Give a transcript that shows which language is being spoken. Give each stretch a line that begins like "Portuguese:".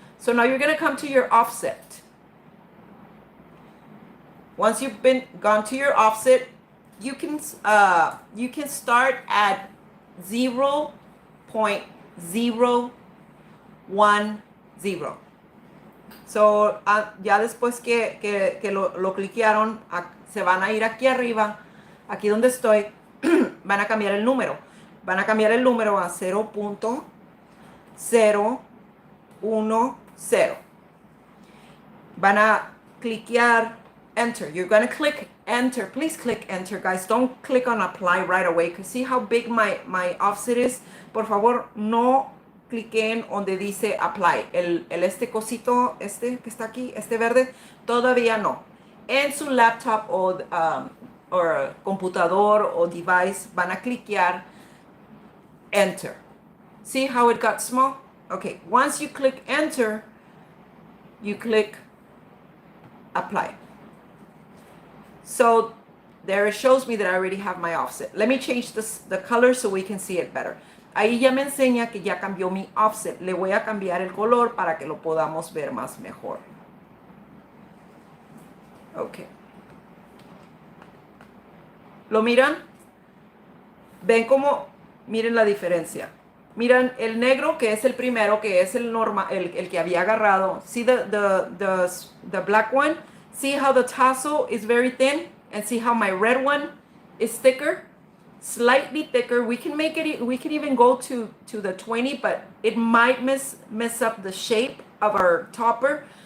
English: So now you're gonna come to your offset. Once you've gone to your offset, you can start at 0.010.
Spanish: So ya después que lo cliquearon, se van a ir aquí arriba, aquí donde estoy, van a cambiar el número. Van a cambiar el número a 0.010. Van a cliquear enter.
English: You're going to click enter. Please click enter, guys. Don't click on apply right away, because see how big my offset is.
Spanish: Por favor, no cliquen donde dice apply. Este cosito, este que está aquí, este verde, todavía no. En su laptop o computador o device van a cliquear enter.
English: See how it got small? Okay, once you click enter, you click apply. So there it shows me that I already have my offset. Let me change the color so we can see it better.
Spanish: Ahí ya me enseña que ya cambió mi offset. Le voy a cambiar el color para que lo podamos ver más mejor.
English: Ok.
Spanish: ¿Lo miran? ¿Ven cómo? Miren la diferencia. Miran el negro, que es el primero, que es el normal, el que había agarrado.
English: See the black one? See how the tassel is very thin? And see how my red one is thicker? Slightly thicker. We can make it, we can even go to the 20, but it might mess up the shape of our topper.